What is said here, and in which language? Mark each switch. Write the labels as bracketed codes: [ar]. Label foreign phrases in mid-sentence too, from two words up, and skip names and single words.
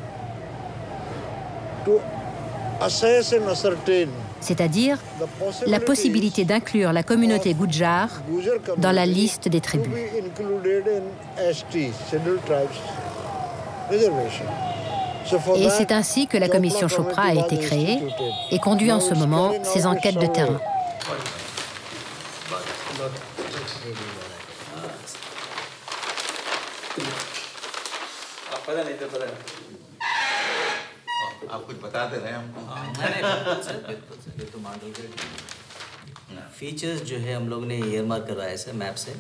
[fr] C'est-à-dire la possibilité d'inclure la communauté Gujjar dans la liste des tribus. Et c'est ainsi que la commission Chopra a été créée et conduit en ce moment ses enquêtes de terrain. [hi] आप कुछ बताते रहे हमको। फीचर्स जो है हम लोग ने ईयरमार्क करवाया है सर मैप से।